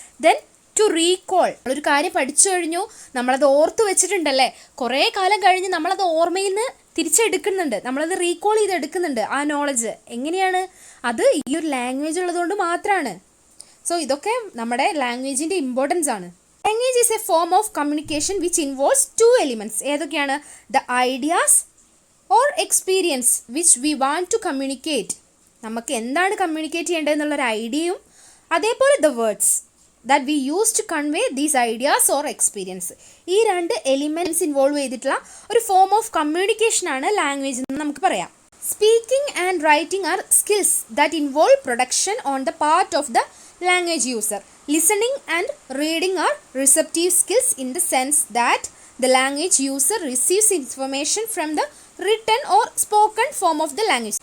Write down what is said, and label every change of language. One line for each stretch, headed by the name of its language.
Malayalam: Then to recall. നമ്മളൊരു കാര്യം പഠിച്ചു കഴിഞ്ഞു, നമ്മളത് ഓർത്ത് വെച്ചിട്ടുണ്ടല്ലേ, കുറേ കാലം കഴിഞ്ഞ് നമ്മളത് ഓർമ്മയിൽ നിന്ന് തിരിച്ചെടുക്കുന്നുണ്ട്, നമ്മളത് റീകോൾ ചെയ്തെടുക്കുന്നുണ്ട് ആ നോളജ്. എങ്ങനെയാണ്? അത് ഈ ഒരു ലാംഗ്വേജ് ഉള്ളതുകൊണ്ട് മാത്രമാണ്. സോ ഇതൊക്കെ നമ്മുടെ ലാംഗ്വേജിൻ്റെ ഇമ്പോർട്ടൻസ് ആണ്.
English: Language is a form of communication which involves 2 elements.
Malayalam: ഏതൊക്കെയാണ്?
English: The ideas or experience which we want to communicate.
Malayalam: നമുക്ക് എന്താണ് കമ്മ്യൂണിക്കേറ്റ് ചെയ്യേണ്ടതെന്നുള്ളൊരു ഐഡിയയും അതേപോലെ
English: The words that we use to convey these ideas or experience.
Malayalam: ഈ 2 elements involve ചെയ്തിട്ടുള്ള ഒരു form of communication ആണ് language എന്ന് നമുക്ക് പറയാം.
English: Speaking and writing are skills that involve production on the part of the language user. Listening and reading are receptive skills in the sense that the language user receives information from the written or spoken form of the language.